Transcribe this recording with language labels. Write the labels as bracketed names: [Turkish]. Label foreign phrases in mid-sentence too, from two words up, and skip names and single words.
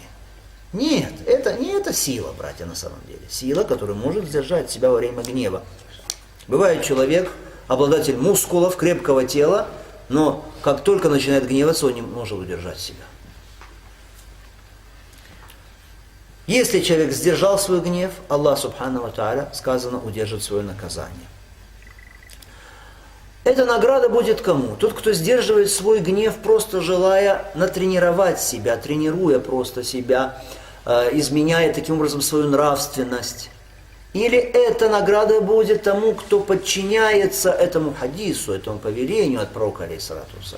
[Russian] Нет, это не эта сила, братья, на самом деле. Сила, которая может сдержать себя во время гнева. Бывает человек, обладатель мускулов, крепкого тела, но как только начинает гневаться, он не может удержать себя. Если человек сдержал свой гнев, [Arabic] الله، سبحانه وتعالى, [Russian] сказано, удержит свое наказание. Эта награда будет кому? Тот, кто сдерживает свой гнев, просто желая натренировать себя, тренируя просто себя, изменяя таким образом свою нравственность. Или эта награда будет тому, кто подчиняется этому хадису, этому повелению от пророка, [Arabic] عليه الصلاة والسلام.